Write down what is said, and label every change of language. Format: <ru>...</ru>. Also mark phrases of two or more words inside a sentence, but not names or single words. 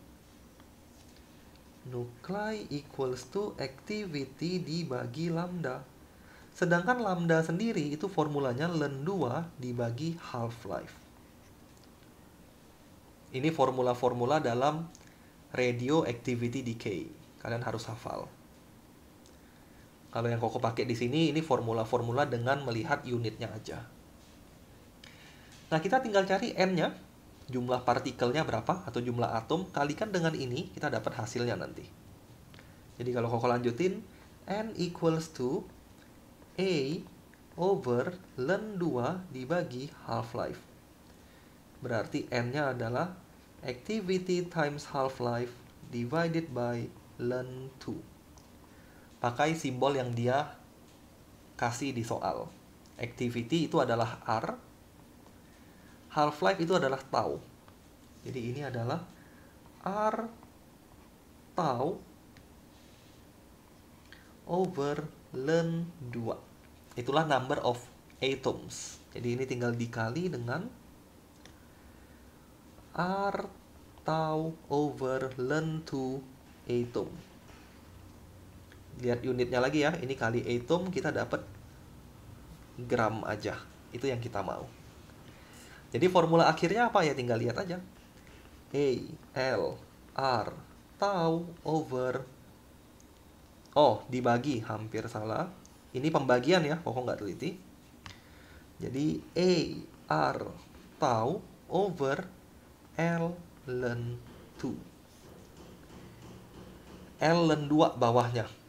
<en>Nuklei equals to activity dibagi lambda.</en> <id>Sedangkan lambda sendiri itu formulanya ln 2 dibagi half-life. Ini formula-formula dalam</id> <en>radioactivity decay.</en> <id>Kalian harus hafal. Kalau yang Koko pakai di sini, ini formula-formula dengan melihat unitnya aja. Nah, kita tinggal cari N-nya, jumlah partikelnya berapa, atau jumlah atom, kalikan dengan ini, kita dapat hasilnya nanti. Jadi kalau Koko lanjutin,</id> <en>N equals to A over ln 2 dibagi half-life.</en> <id>Berarti N-nya adalah</id> <en>activity times half-life divided by ln 2.</en> <id>Pakai simbol yang dia kasih di soal. Activity itu adalah R, half-life itu adalah tau. Jadi ini adalah R tau over ln 2. Itulah</id> <en>number of atoms.</en> <id>Jadi ini tinggal dikali dengan R tau over ln 2 atom. Lihat unitnya lagi ya, ini kali atom kita dapat gram aja. Itu yang kita mau. Jadi formula akhirnya apa ya, tinggal lihat aja. A, L, R, tau over, dibagi, hampir salah. Ini pembagian ya, Koko nggak teliti. Jadi A, R, tau over L ln 2. L ln 2 bawahnya.</id>